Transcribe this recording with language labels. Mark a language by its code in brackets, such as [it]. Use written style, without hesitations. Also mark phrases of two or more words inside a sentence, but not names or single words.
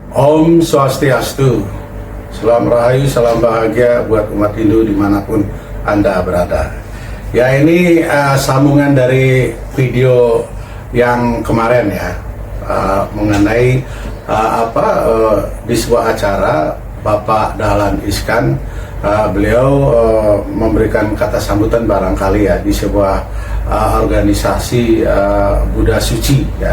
[ban] Om Swastiastu, [id] salam rahayu, salam bahagia buat umat Hindu dimanapun Anda berada. Ya, ini sambungan dari video yang kemarin ya, mengenai di sebuah acara Bapak Dahlan Iskan, beliau memberikan kata sambutan barangkali ya di sebuah organisasi Buddha Suci ya.